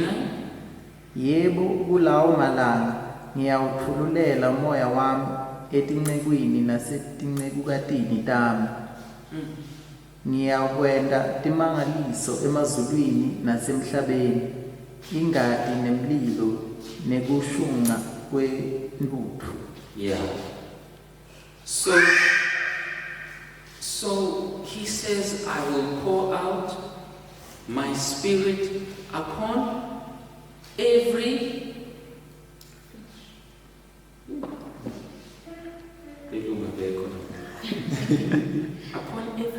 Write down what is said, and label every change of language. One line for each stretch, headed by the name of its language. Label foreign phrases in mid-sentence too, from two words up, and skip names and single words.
Swati: Yebo, kulawo malanga ngiyawuthululela moya wami etincekwini nasetincekukatini tami. Ngiyakwenta timangaliso emazulwini nasemhlabeni, ingadi nemlilo nekushunqa kwentuthu.
English: Yeah. So he says, I will pour out my spirit upon every upon every